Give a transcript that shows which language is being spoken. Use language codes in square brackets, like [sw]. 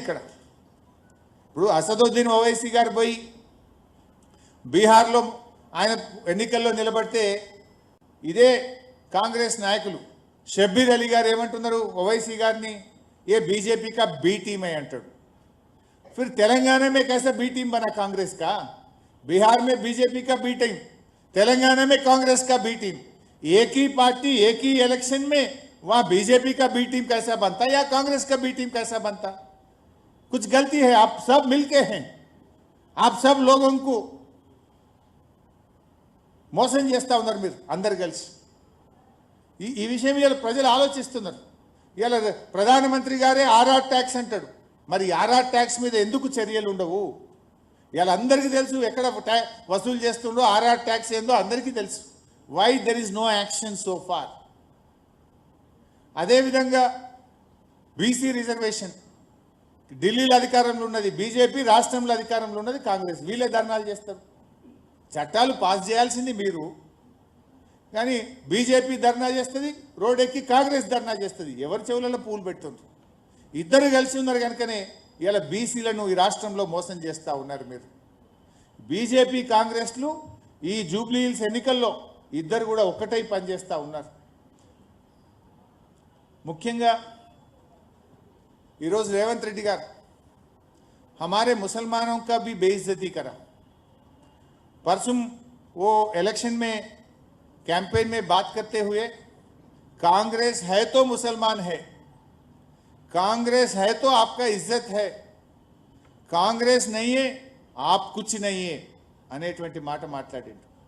[te] ఇక్కడ ఇప్పుడు అసదుద్దీన్ ఓవైసీ గారు పోయి బీహార్లో ఆయన ఎన్నికల్లో నిలబడితే ఇదే కాంగ్రెస్ నాయకులు షబ్బీర్ అలీ గారు ఏమంటున్నారు ఓవైసీ గారిని, ఏ [hi] बीजेपी का बी टीम है [te] अंटाడు. [hi] फिर तेलंगाना में कैसा बी टीम बना कांग्रेस का? बिहार में बीजेपी का बी टीम, तेलंगाना में कांग्रेस का बी टीम. एक ही पार्टी एक ही इलेक्शन में वहां बीजेपी का बी टीम कैसा बनता या कांग्रेस का बी टीम कैसा बनता? कुछ गलती है. आप सब मिलके हैं, आप सब लोगों को [te] మోసం చేస్తా ఉన్నారు మీరు అందరు కలిసి. ఈ విషయం ఇవాళ ప్రజలు ఆలోచిస్తున్నారు. ఇవాళ ప్రధానమంత్రి గారే ఆర్ఆర్ ట్యాక్స్ అంటాడు. మరి ఆర్ఆర్ ట్యాక్స్ మీద ఎందుకు చర్యలు ఉండవు? ఇవాళ అందరికీ తెలుసు ఎక్కడ వసూలు చేస్తుండో, ఆర్ఆర్ ట్యాక్స్ ఏందో అందరికీ తెలుసు. [en] Why there is no action so far? [te] అదేవిధంగా బీసీ రిజర్వేషన్ ఢిల్లీలో అధికారంలో ఉన్నది బీజేపీ, రాష్ట్రంలో అధికారంలో ఉన్నది కాంగ్రెస్. వీళ్ళే ధర్నాలు చేస్తారు. చట్టాలు పాస్ చేయాల్సింది మీరు, కానీ బీజేపీ ధర్నా చేస్తుంది, రోడ్ ఎక్కి కాంగ్రెస్ ధర్నా చేస్తుంది. ఎవరి చెవులలో పూలు పెడుతుంది? ఇద్దరు కలిసి ఉన్నారు కనుకనే ఇలా బీసీలను ఈ రాష్ట్రంలో మోసం చేస్తూ ఉన్నారు మీరు. బీజేపీ కాంగ్రెస్లు ఈ జూబ్లీ హిల్స్ ఎన్నికల్లో ఇద్దరు కూడా ఒక్కటై పనిచేస్తూ ఉన్నారు. ముఖ్యంగా ఈరోజు రేవంత్ రెడ్డి గారు [hi] हमारे मुसलमानों का भी बेइज्जती करा. परसों वो इलेक्शन में कैंपेन में बात करते हुए कांग्रेस है तो मुसलमान है, कांग्रेस है तो आपका इज्जत है, कांग्रेस नहीं है आप कुछ नहीं है [te] అనేటువంటి మాట మాట్లాడిండు.